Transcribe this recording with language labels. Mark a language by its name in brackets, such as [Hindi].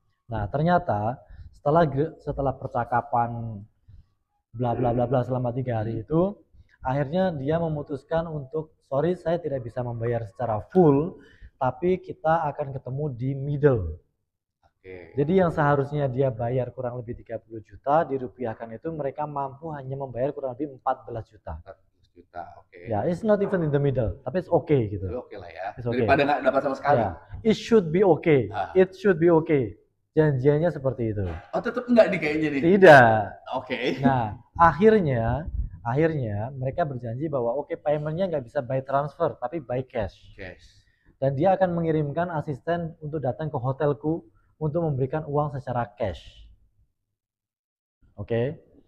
[Indonesian] Nah, ternyata setelah percakapan bla bla bla bla selama 3 hari itu, akhirnya dia memutuskan untuk, sorry saya tidak bisa membayar secara full, tapi kita akan ketemu di middle. Jadi yang seharusnya dia bayar kurang lebih 30 juta, dirupiahkan itu mereka mampu hanya membayar kurang lebih 14 juta. 14 juta, oke. [English] Ya, it's not even in the middle, tapi it's okay gitu. [Indonesian] Oke lah ya. [English] Okay. [Indonesian] Daripada nggak dapat sama sekali. [English] Ya, it should be okay. It should be okay. [Indonesian] Janjiannya seperti itu. Oh, tetap enggak nih kayaknya nih? Tidak. Oke. Nah, akhirnya mereka berjanji bahwa paymentnya nggak bisa [English] by transfer, [Indonesian] tapi [English] by cash. [Indonesian] Dan dia akan mengirimkan asisten untuk datang ke hotelku untuk memberikan uang secara cash. Oke.